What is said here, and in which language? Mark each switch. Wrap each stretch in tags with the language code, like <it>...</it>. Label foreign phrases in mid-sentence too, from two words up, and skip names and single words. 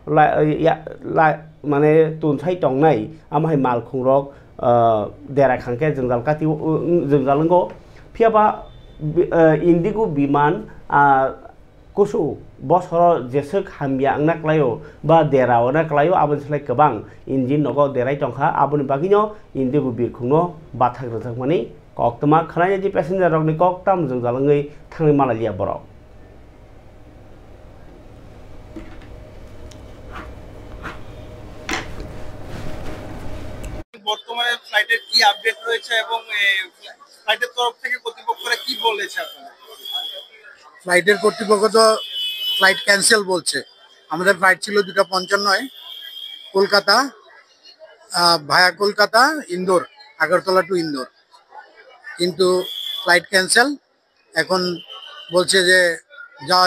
<trp>माने तुनसाय तंनाय आमाय मालखं रक देरा खांके जोंजालकाति जोंजालंगो फियाबा इन्डिगो बिमान कुसु बसर जेसक हामिया नाक्लायो बा देराव नाक्लायो आबुन सलाय गोबां इन्जिन नगो देराय टंखा आबुनि बागिनो इन्डिगो बिरखंनो बाथाग्रजाक माने कक्तमा खानाय जे पेसेन्जार रगनि कक्ताम जोंजालङै थाङै मालालिया बरक</trp> <bn>বর্তমানে ফ্লাইটের কি আপডেট রয়েছে এবং ফ্লাইটের তরফ থেকে কর্তৃপক্ষরা কি বলেছে আপনারা ফ্লাইটের কর্তৃপক্ষ তো ফ্লাইট ক্যান্সেল বলছে আমাদের ফ্লাইট ছিল 2:55 কলকাতা ভায়া কলকাতা ইন্দোর আগরতলা টু ইন্দোর কিন্তু ফ্লাইট ক্যান্সেল এখন বলছে যে যাওয়া</bn>